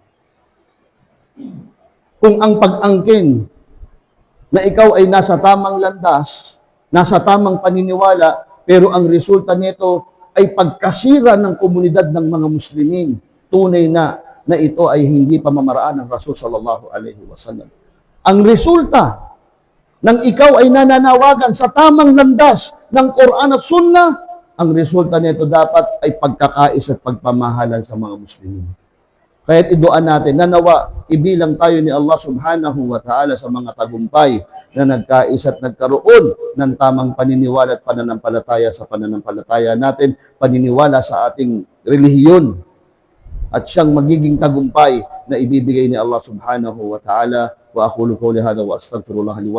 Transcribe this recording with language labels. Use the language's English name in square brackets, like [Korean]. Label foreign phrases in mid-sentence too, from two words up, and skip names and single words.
[Filipino] Kung ang pag-angkin na ikaw ay nasa tamang landas, nasa tamang paniniwala, pero ang resulta nito ay pagkasira ng komunidad ng mga Muslimin, tunay na ito ay hindi pamamaraan ng Rasul [Arabic] صلى الله عليه وسلم. [Filipino] Ang resulta ng ikaw ay nananawagan sa tamang landas ng Quran at Sunnah, ang resulta nito dapat ay pagkakais at pagpamahalan sa mga Muslimin. Kaya't iduan natin na nawa, ibilang tayo ni Allah [Arabic] سبحانه وتعالى [Filipino] sa mga tagumpay na nagkais at nagkaroon ng tamang paniniwala at pananampalataya sa pananampalataya natin, paniniwala sa ating relihiyon, at siyang magiging tagumpay na ibibigay ni Allah [Arabic] سبحانه وتعالى. وأقول قولي هذا وأستغفر الله لي و